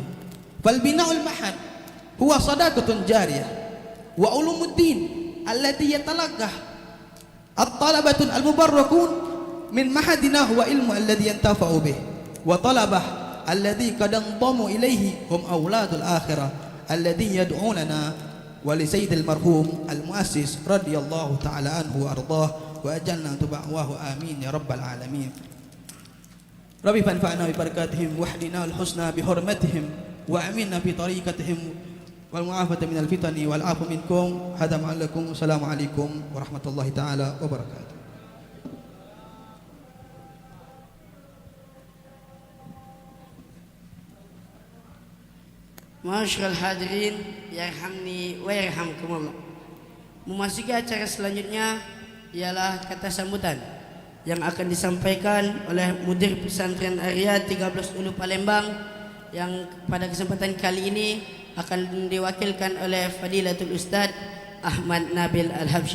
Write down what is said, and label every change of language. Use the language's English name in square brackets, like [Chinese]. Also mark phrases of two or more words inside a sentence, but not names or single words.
[Arabic] فالبناء المعهد هو صدقة جارية، وعلوم الدين التي يتلقى الطلبة المبركون من معهدنا هو علم الذي ينتفع به، وطلبة الذي قد انضموا إليه هم أولاد الآخرة الذين يدعوننا ولسيد المرحوم المؤسس رضي الله تعالى عنه وأرضاه وأجلنا تبعواه آمين يا رب العالمين. ربي فانفعنا ببركاتهم واحدنا الحسنى بحرمتهم وأمنا في طريقتهم والمعافاة من الفتن والعفو منكم. هذا ما لكم، والسلام عليكم ورحمة الله تعالى وبركاته. ما شاء الله حاضرين، يرحمني ويرحمكم الله. [Indonesian] Memasuki acara selanjutnya ialah kata sambutan yang akan disampaikan oleh Mudir Pesantren Arya 13 Ulu Palembang, yang pada kesempatan kali ini akan diwakilkan oleh Fadilatul Ustaz Ahmad Nabil Al-Habsyi.